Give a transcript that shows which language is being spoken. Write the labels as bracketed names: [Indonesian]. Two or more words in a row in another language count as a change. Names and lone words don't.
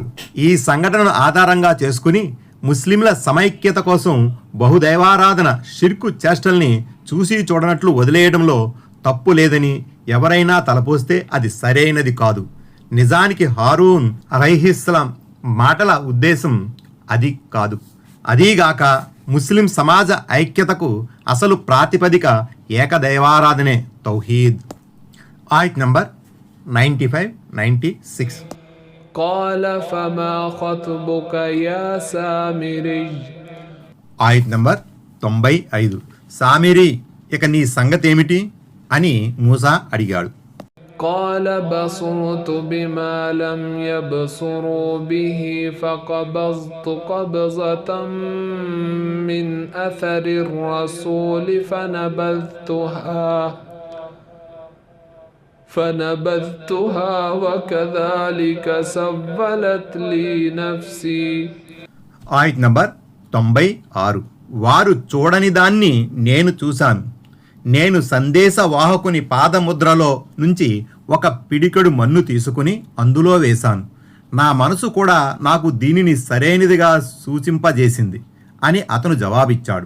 [Telugu] ఈ సంఘటనను ఆధారంగా చేసుకుని ముస్లింల సమైక్యత కోసం బహుదైవారాధన షిర్కు చేష్టల్ని చూసి చూడనట్లు వదిలేయడంలో తప్పు లేదని ఎవరైనా తలపోస్తే అది సరైనది కాదు. నిజానికి హారూన్ అలైహిస్సలాం మాటల ఉద్దేశం అది కాదు. అదీగాక ముస్లిం సమాజ ఐక్యతకు అసలు ప్రాతిపదిక ఏకదైవారాధనే తౌహీద్. ఆయత్ నంబర్ 95-96. [Arabic] قال فما خطبك يا سامري. [Telugu] ఆయత్ నంబర్ 95. సామిరి, ఇక నీ సంగతేమిటి అని మూసా అడిగాడు. [Arabic] قال بصرت بما لم يبصروا به فقبضت قبضة من أثر الرسول فنبذتها وكذلك سولت لي نفسي. [Telugu] ఆయత్ నంబర్ 96. వారు చూడని దాన్ని నేను చూశాను. నేను సందేశవాహకుని పాదముద్రలో నుంచి ఒక పిడికెడు మన్ను తీసుకుని అందులో వేశాను. నా మనసు కూడా నాకు దీనిని సరైనదిగా సూచింపజేసింది అని అతను జవాబిచ్చాడు.